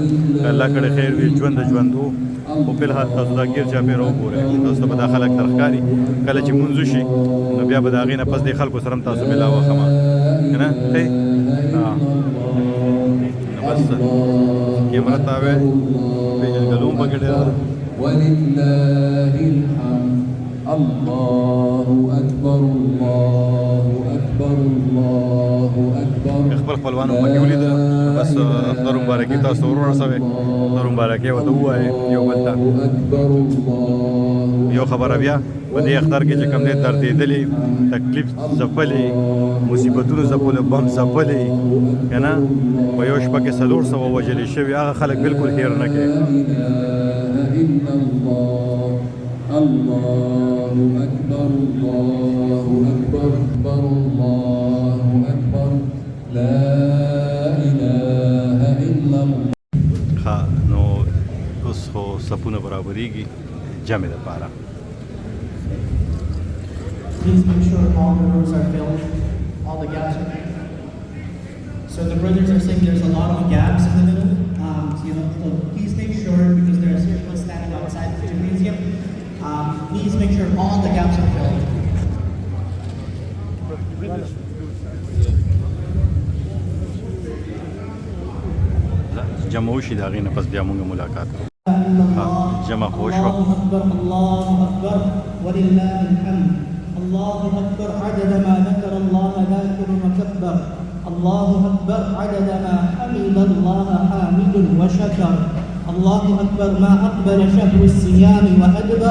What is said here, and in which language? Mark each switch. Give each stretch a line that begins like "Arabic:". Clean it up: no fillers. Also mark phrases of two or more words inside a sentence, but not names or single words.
Pashto: الله کړی خیر وي ژوند د ژوندو خو فلحال تاسو دا ګیر چاپېره وګورئ تاسو ته به دا خلک تر ښکاري کله چې مونځ وشي نو بیا به د هغې نه پس دې خلکو سره هم تاسو ملاوه ښه که نه ښې نو بس کیمره تاوی پېژندګلو هم پکې ډېره ده.
Arabic: ولله الحمد. الله أكبر الله أكبر الله أكبر.
Pashto: خپل خپلوانو پکې ولیدل بس خدای مبارکي تاسو ور ورسوئ خدای مبارکي ورته ووایئ یو بل ته.
Arabic: أكبر الله.
Pashto: یو خبره بیا په دې اختر کې چې کوم دی دردېدلې تکلیف ځپلې مصیبتونو ځپلو بم ځپلې که نه په یو شپه کې 400 وژلې شوي هغه خلک بالکل هیر نه کوي.
Arabic: الله أكبر الله أكبر أكبر الله أكبر لا إله إلا الله.
Pashto: ښه نو اوس خو صفونه برابرېږي جمع دپاره.
English: Please make sure all the rows are filled, all the gaps are filled. So the brothers are saying there's a lot of gaps in the middle. So please make sure, because there are people standing outside the gymnasium, please make sure all the gaps are filled.
Pashto: جمع وشي د هغې نه پس بیا مونږ ملاقات کوو. جمع خو وشوه.
Arabic: الله أكبر الله أكبر ولله الحمد. الله أكبر عدد ما ذكر الله ذاكر وكبر. الله أكبر عدد ما حمد الله حامد وشكر. الله أكبر ما أقبل شهر الصيام وأدبر.